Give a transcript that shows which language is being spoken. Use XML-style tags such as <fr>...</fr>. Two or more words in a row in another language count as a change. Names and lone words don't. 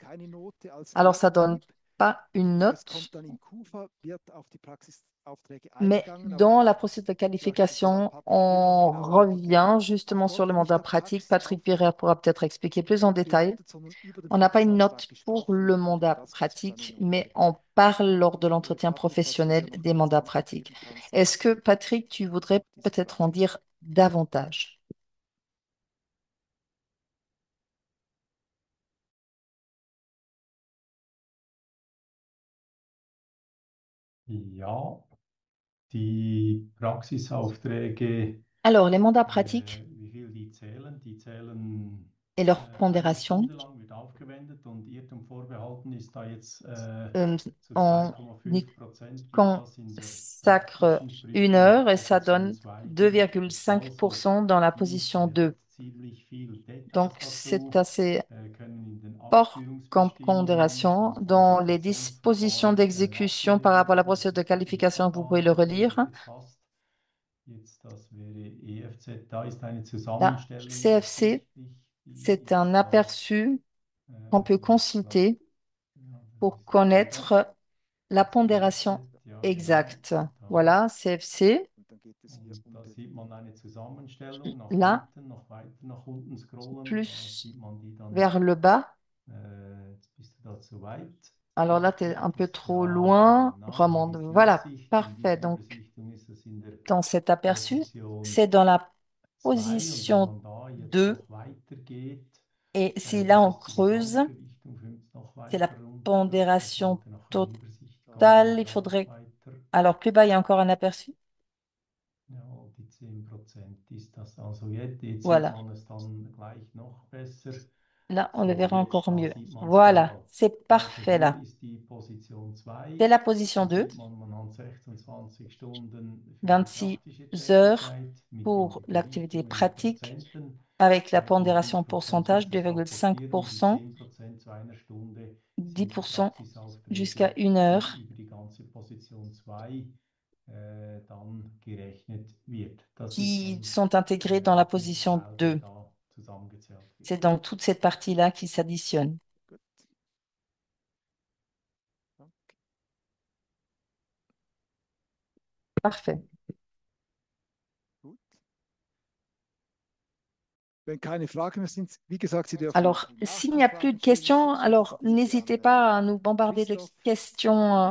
<fr>Alors, ça donne pas une note, mais dans la procédure de qualification, on revient justement sur le mandat pratique. Patrick Pierre pourra peut-être expliquer plus en détail. On n'a pas une note pour le mandat pratique, mais on parle lors de l'entretien professionnel des mandats pratiques. Est-ce que, Patrick, tu voudrais peut-être en dire davantage?</fr> <de>Ja, die Praxisaufträge,</de> <fr>Alors, les mandats pratiques</fr> <de>wie viel die zählen</de> <fr>et leur</fr> <de>eine</de> <fr>pondération,</fr> <de>Stunde lang wird aufgewendet und Irrtum vorbehalten ist da jetzt zu</de> <fr>on y</fr> <de>2,5% gibt das in der</de> <fr>consacre</fr> <de>praktischen, sprich</de> <fr>une</fr> <de>in der</de> <fr>heure et ça</fr> <de>Position</de> <fr>donne</fr> <de>2. Also</de> <fr>2,5% dans la position</fr> <de>ziemlich,</de> <fr>2.</fr> <de>ziemlich viel</de> <fr>Donc,</fr> <de>Text</de> <fr>c'est</fr> <de>dazu,</de> <fr>assez</fr> <de>können in den</de> <fr>fort comme</fr> <de>Ausführungsbestimmungen</de> <fr>pondération.</fr> <de>zum</de> <fr>Dans les dispositions</fr> <de>Qualifikationsverfahren</de> <fr>d'exécution par rapport à la</fr> <de>nachgelesen.</de> <fr>procédure</fr> <de>Das</de> <fr>de</fr> <de>ist die</de> <fr>qualification, vous pouvez le relire.</fr> <de>gefasst. Jetzt, das wäre EFZ. Da ist eine</de> <fr>La</fr> <de>Zusammenstellung</de> <fr>CFC,</fr> <de>ersichtlich, die</de> <fr>c'est un</fr> <de>ist da,</de> <fr>aperçu qu'on peut</fr> <de>also ich glaube,</de> <fr>consulter</fr> <de>ja, das</de> <fr>pour</fr> <de>ist hier das,</de> <fr>connaître la</fr> <de>das</de> <fr>pondération</fr> <de>EFZ, ja genau,</de> <fr>exacte.</fr> <de>da.</de> <fr>Voilà, CFC.</fr> <de>Und da sieht man eine Zusammenstellung</de> <fr>Là,</fr> <de>noch weiter nach unten scrollen, da</de> <fr>plus</fr> <de>sieht man die dann,</de> <fr>vers le bas.</fr> <de>jetzt bist du da zu weit.</de> <fr>Alors là, tu es un</fr> <de>Geht</de> <fr>peu</fr> <de>es,</de> <fr>trop</fr> <de>ja,</de> <fr>loin.</fr> <de>genau, hier</de> <fr>Remonte.</fr> <de>ist die</de> <fr>Voilà,</fr> <de>Übersicht. In</de> <fr>parfait.</fr> <de>dieser</de> <fr>Donc,</fr> <de>Übersichtung ist es in der</de> <fr>dans cet aperçu,</fr> <de>Position</de> <fr>c'est dans la</fr> <de>2 und wenn</de> <fr>position</fr> <de>man da jetzt</de> <fr>2.</fr> <de>noch weiter geht,</de> <fr>Et si là,</fr> <de>das</de> <fr>on</fr> <de>ist die</de> <fr>creuse,</fr> <de>Gesamtgewichtung, noch</de> <fr>c'est la</fr> <de>weiter runter, da</de> <fr>pondération</fr> <de>sollte noch eine Übersicht kommen,</de> <fr>totale. Il</fr> <de>da</de> <fr>faudrait.</fr> <de>weiter,</de> <fr>Alors, plus bas, il y a encore un aperçu.</fr> <de>ja, die 10% ist das. Also jetzt sieht</de> <fr>Voilà.</fr> <de>man es dann gleich noch besser.</de> <fr>Là, on le</fr> <de>So,</de> <fr>verra</fr> <de>jetzt</de> <fr>encore</fr> <de>da</de> <fr>mieux.</fr> <de>sieht man es</de> <fr>Voilà,</fr> <de>genau.</de> <fr>c'est</fr> <de>Also</de> <fr>parfait</fr> <de>hier</de> <fr>là.</fr> <de>ist die Position 2.</de> <fr>C'est la position</fr> <de>Da</de> <fr>2.</fr> <de>sieht man, man hat 26 Stunden für die</de> <fr>26</fr> <de>praktische</de> <fr>heures</fr> <de>Tätigkeit mit den</de> <fr>pour l'activité</fr> <de>Gewichtungen in</de> <fr>pratique</fr> <de>Prozenten.</de> <fr>avec la</fr> <de>5,5</de> <fr>pondération</fr> <de>Prozent</de> <fr>pourcentage</fr> <de>gibt es auch vor 4 und die</de> <fr>2,5%,</fr> <de>10% zu einer Stunde sind die</de> <fr>10% jusqu'à</fr> <de>Praxisaufträge,</de> <fr>1 heure,</fr> <de>die über die ganze Position 2 dann gerechnet wird. Das ist</de> <fr>qui</fr> <de>dann</de> <fr>sont intégrés dans la</fr> <de>dieser</de> <fr>position</fr> <de>Teil, der</de> <fr>2.</fr> <de>da zusammengezählt wird.</de> <fr>C'est donc toute cette partie-là qui s'additionne. Parfait. Alors, s'il n'y a plus de questions, alors n'hésitez pas à nous bombarder de questions.</fr>